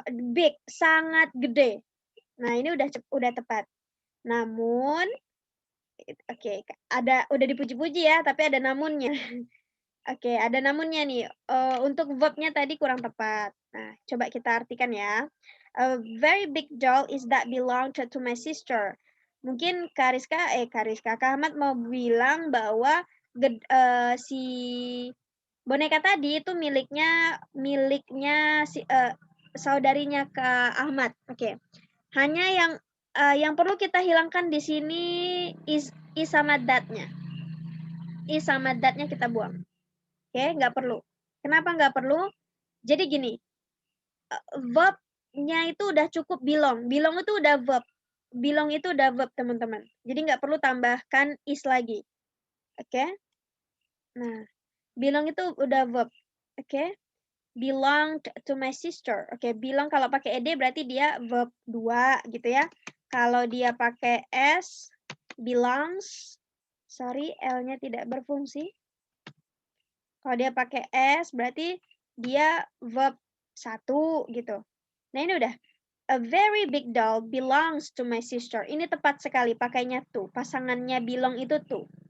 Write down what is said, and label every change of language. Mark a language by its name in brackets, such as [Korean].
[Indonesian] Big, sangat gede. Nah, ini udah tepat. Namun oke, udah dipuji-puji ya, tapi ada namunnya. Oke, ada namunnya nih. Untuk verb-nya tadi kurang tepat. Nah, coba kita artikan ya. [English] A very big doll is that belong to my sister. [Indonesian] Mungkin Kak Ahmad mau bilang bahwa si boneka tadi itu miliknya si saudarinya Kak Ahmad. Oke. Hanya yang perlu kita hilangkan di sini is sama that-nya. Is sama that-nya kita buang. Oke, nggak perlu. Kenapa nggak perlu? Jadi gini, verb-nya itu udah cukup belong. Belong itu udah verb. Belong itu udah verb, teman-teman. Jadi nggak perlu tambahkan is lagi. Oke? Nah, belong itu udah verb. Oke? [English] Belong to my sister. [Indonesian] Oke, belong kalau pakai ed berarti dia verb 2 gitu ya. Kalau dia pakai s, belongs. Sorry, L-nya tidak berfungsi. Kalau dia pakai s berarti dia verb 1 gitu. Nah, ini udah. [English] A very big doll belongs to my sister. [Indonesian] Ini tepat sekali pakainya tuh. Pasangannya belong itu tuh.